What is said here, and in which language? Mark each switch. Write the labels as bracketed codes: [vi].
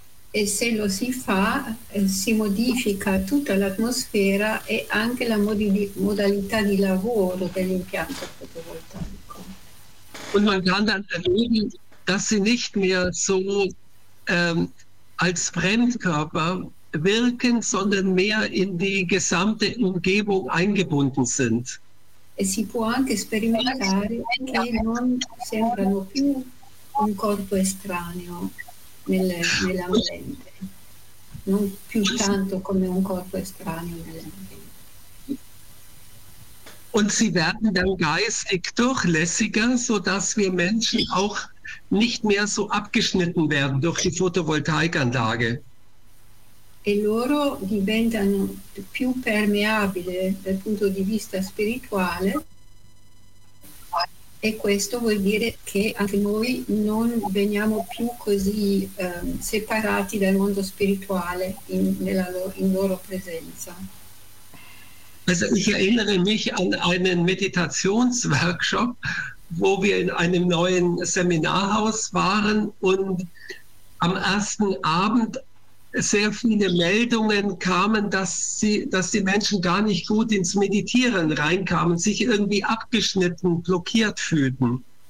[it] E se lo si fa, si modifica tutta l'atmosfera e anche la modalità di lavoro dell'impianto fotovoltaico. [de] Und man kann dann erleben, dass sie nicht mehr so als Fremdkörper wirken, sondern mehr in die gesamte Umgebung eingebunden sind. [it] E si può anche sperimentare che non sembrano più un corpo estraneo nell'ambiente, non più tanto come un corpo estraneo nell'ambiente. [de] Und sie werden dann geistig durchlässiger, sodass wir Menschen auch nicht mehr so abgeschnitten werden durch die Photovoltaikanlage. [it] E loro diventano più permeabile dal punto di vista spirituale, e questo vuol dire che anche noi non veniamo più così separati dal mondo spirituale in loro presenza. [de] Also ich erinnere mich an einen Meditationsworkshop, wo wir in einem neuen Seminarhaus waren und am ersten Abend sehr viele Meldungen kamen, dass die Menschen gar nicht gut ins Meditieren reinkamen, sich irgendwie abgeschnitten, blockiert fühlten.